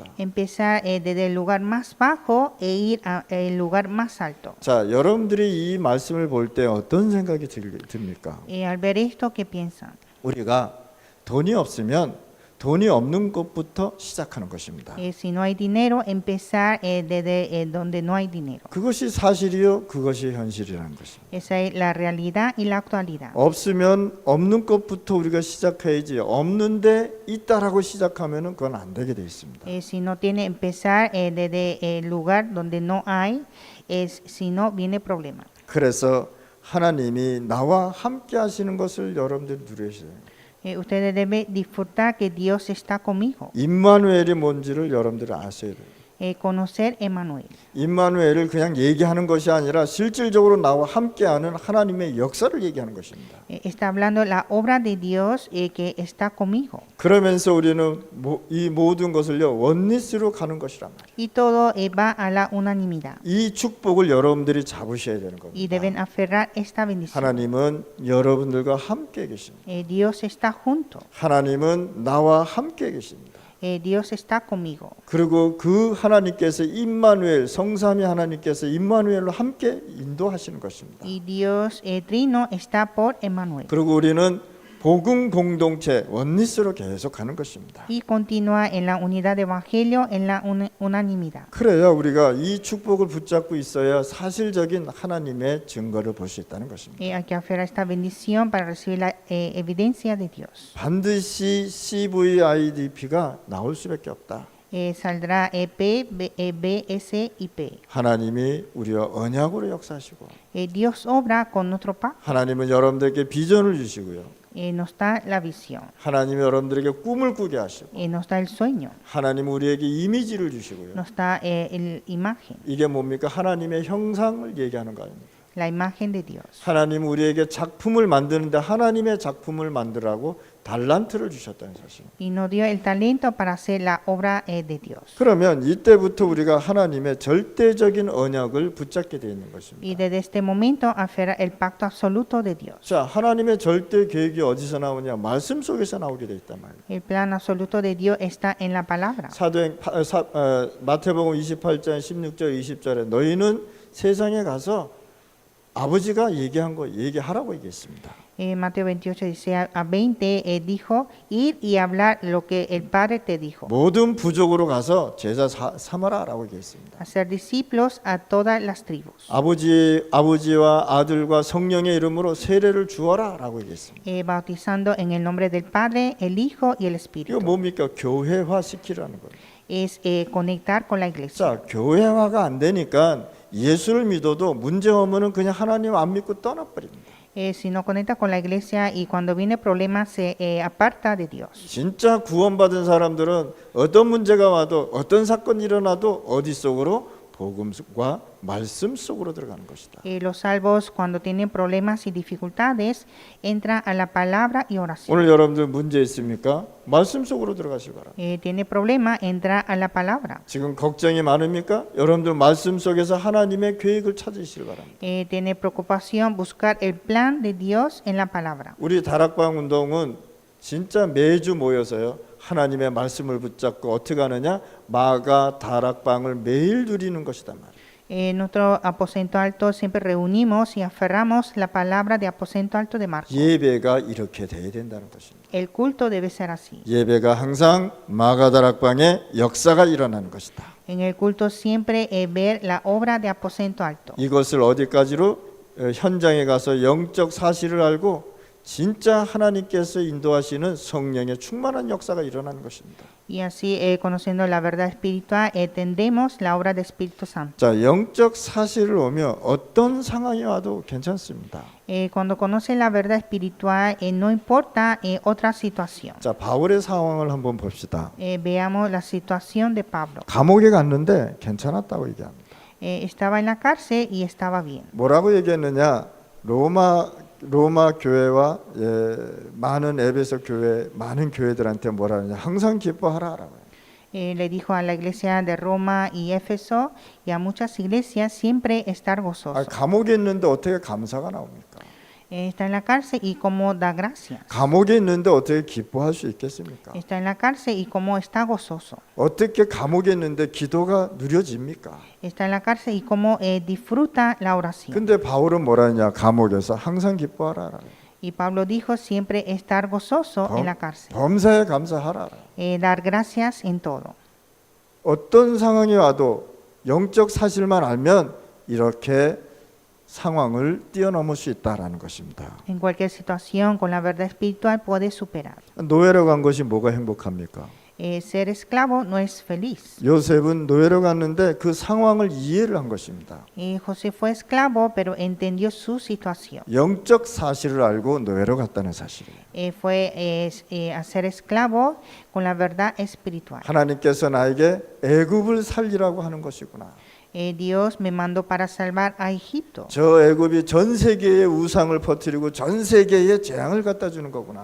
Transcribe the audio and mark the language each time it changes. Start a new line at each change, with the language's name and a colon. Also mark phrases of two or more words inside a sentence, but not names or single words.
Spanish: Empezar desde el lugar más bajo e ir al lugar más alto.
Korean: 자, 여러분들이 이 말씀을 볼 때 어떤 생각이 듭니까?
Spanish: Al ver esto, ¿qué piensan?
Korean: 우리가 돈이 없으면 돈이 없는 것부터 시작하는 것입니다.
Spanish: Si no hay dinero, empezar desde donde no hay dinero.
Korean: 그것이 사실이요, 그것이 현실이라는 것입니다.
Spanish: Esa es la realidad y la actualidad.
Korean: 없으면 없는 것부터 우리가 시작해야지, 없는데 있다라고 시작하면은 그건 안 되게 돼 있습니다.
Spanish: Si no tiene, empezar desde el lugar donde no hay, si no, viene problema.
Korean: 그래서 하나님이 나와 함께 하시는 것을 여러분들이 누리셔야 돼요.
Spanish: Ustedes deben disfrutar que Dios está conmigo.
Korean: 임마누엘이 뭔지를 여러분들이 아셔야 돼요.
Spanish: Conocer Emmanuel.
Korean: 임마누엘을 그냥 얘기하는 것이 아니라 실질적으로 나와 함께하는 하나님의 역사를 얘기하는 것입니다.
Spanish: Está hablando la obra de Dios que está conmigo.
Korean: 그러면서 우리는 이 모든 것을요 원리스로 가는 것이란 말이에요.
Spanish: Y todo va a la unanimidad.
Korean: 이 축복을 여러분들이 잡으셔야 되는 겁니다.
Spanish: Y deben aferrar esta bendición.
Korean: 하나님은 여러분들과 함께 계십니다.
Spanish: Dios está junto.
Korean: 하나님은 나와 함께 계십니다.
Spanish: Dios está conmigo.
Korean: 그리고 그 하나님께서 임마누엘, 성삼위 하나님께서 임마누엘로 함께 인도하시는 것입니다.
Spanish: Y Dios Trino está por Emmanuel.
Korean: 그리고 우리는 복음 공동체 원리스로 계속 가는 것입니다.
Spanish: Y continúa en la unidad de evangelio, en la unanimidad.
Korean: 그래야 우리가 이 축복을 붙잡고 있어야 사실적인 하나님의 증거를 볼 수 있다는 것입니다.
Spanish: Hay que aferrar esta bendición para recibir la evidencia de Dios.
Korean: 반드시 CVIDP가 나올 수밖에 없다.
Spanish: Saldrá P, B, S y P.
Korean: 하나님이 우리와 언약으로 역사하시고
Spanish: Dios obra con nuestro pacto.
Korean: 하나님은 여러분들에게 비전을 주시고요.
Spanish: Nos da la visión.
Korean: 하나님이 여러분들에게 꿈을 꾸게 하시고
Spanish: Nos da el sueño.
Korean: 하나님은 우리에게 이미지를 주시고요.
Spanish: Nos da la imagen.
Korean: 이게 뭡니까? 하나님의 형상을 얘기하는 거 아닙니까?
Spanish: La imagen de Dios.
Korean: 하나님은 우리에게 작품을 만드는데 하나님의 작품을 만들라고 달란트를 주셨다는 사실.
Spanish: Y nos dio el talento para hacer la obra de Dios.
Korean: 그러면 이때부터 우리가 하나님의 절대적인 언약을 붙잡게 되어 있는
Spanish: Y
Korean: 것입니다.
Spanish: desde este momento aferrar el pacto absoluto de Dios.
Korean: 자, 하나님의 절대 계획이 어디서 나오냐? 말씀 속에서 나오게 돼 있단 말이에요.
Spanish: El plan absoluto de Dios está en la palabra.
Korean: 마태복음 28장 16절 20절에 너희는 세상에 가서 아버지가 얘기한 거 얘기하라고 얘기했습니다.
Spanish: Mateo 28 dice a 20 dijo ir y hablar lo que el Padre te dijo.
Korean: 모든 부족으로 가서 제자 삼아라라고 얘기했습니다.
Spanish: Hacer discípulos a todas las tribus.
Korean: 아버지와 아들과 성령의 이름으로 세례를 주어라라고 얘기했습니다.
Spanish: Bautizando en el nombre del Padre, el Hijo y el
Korean: 이거
Spanish: Espíritu.
Korean: 뭡니까? 교회화 시키라는 거예요.
Spanish: Es conectar con la iglesia.
Korean: 자, 교회화가 안 되니까 예수를 믿어도 문제 오면은 그냥 하나님 안 믿고 떠나버립니다.
Spanish: Si no conecta con la iglesia y cuando viene problema se aparta de Dios.
Korean: 진짜 구원받은 사람들은 어떤 문제가 와도 어떤 사건이 일어나도 어디 속으로? 복음과 말씀 속으로 들어가는 것이다.
Spanish: Los salvos cuando tienen problemas y dificultades entran a la palabra y oración.
Korean: 오늘 여러분들 문제 있습니까? 말씀 속으로 들어가시기 바랍니다.
Spanish: Tiene problema, entra a la palabra.
Korean: 지금 걱정이 많습니까? 여러분들 말씀 속에서 하나님의 계획을 찾으시기 바랍니다.
Spanish: Tiene preocupación, buscar el plan de Dios en la palabra.
Korean: 우리 다락방 운동은 진짜 매주 모여서요. 하나님의 말씀을 붙잡고 어떻게 하느냐? 마가 다락방을 매일 누리는 것이다 말이에요.
Spanish: Nuestro aposento alto siempre reunimos y aferramos la palabra de aposento alto de Marcos.
Korean: 예배가 이렇게 돼야 된다는 것입니다.
Spanish: El culto debe ser así.
Korean: 예배가 항상 마가 다락방의 역사가 일어나는 것이다.
Spanish: En el culto siempre ver la obra de aposento alto.
Korean: 이것을 어디까지로 현장에 가서 영적 사실을 알고 진짜 하나님께서 인도하시는 성령의 충만한 역사가 일어나는 것입니다.
Spanish: Y así, conociendo la verdad espiritual, entendemos la obra del Espíritu Santo.
Korean: 자, 영적 사실을 오며 어떤 상황이 와도 괜찮습니다.
Spanish: Cuando conoce la verdad espiritual, no importa otra situación.
Korean: 자, 바울의 상황을 한번 봅시다.
Spanish: Veamos la situación de Pablo.
Korean: 감옥에 갔는데 괜찮았다고 얘기합니다.
Spanish: Estaba en la cárcel y estaba bien.
Korean: 뭐라고 얘기했느냐? 로마 로마 교회와 많은 에베소 교회, 많은 교회들한테 뭐라 하느냐? 항상 기뻐하라라고.
Spanish: Le dijo a la iglesia de Roma y Éfeso y a muchas iglesias siempre estar gozoso.
Korean: 감옥에 있는데 어떻게 감사가 나옵니까?
Spanish: Está en la cárcel y cómo da gracias.
Korean: 감옥에 있는데 어떻게 기뻐할 수 있겠습니까?
Spanish: Está en la cárcel y cómo está gozoso.
Korean: 어떻게 감옥에 있는데 기도가 누려집니까?
Spanish: Está en la cárcel y cómo disfruta la oración.
Korean: 근데 바울은 뭐라 하냐? 감옥에서 항상 기뻐하라.
Spanish: Y Pablo dijo siempre estar gozoso en la cárcel.
Korean: 범사에 감사하라.
Spanish: Dar gracias en todo.
Korean: 어떤 상황이 와도 영적 사실만 알면 이렇게 상황을 뛰어넘을 수 있다라는 것입니다.
Spanish: En cualquier situación con la verdad espiritual puede superar.
Korean: 노예로 간 것이 뭐가 행복합니까?
Spanish: Ser esclavo no es feliz.
Korean: 요셉은 노예로 갔는데 그 상황을 이해를 한 것입니다.
Spanish: José fue esclavo, pero entendió su situación.
Korean: 영적 사실을 알고 노예로 갔다는 사실이에요.
Spanish: Fue a ser esclavo con la verdad espiritual.
Korean: 하나님께서 나에게 애굽을 살리라고 하는 것이구나.
Spanish: Dios me mandó para salvar a Egipto.
Korean: 저 애굽이 전 세계에 우상을 퍼뜨리고 전 세계에 재앙을 갖다 주는 거구나.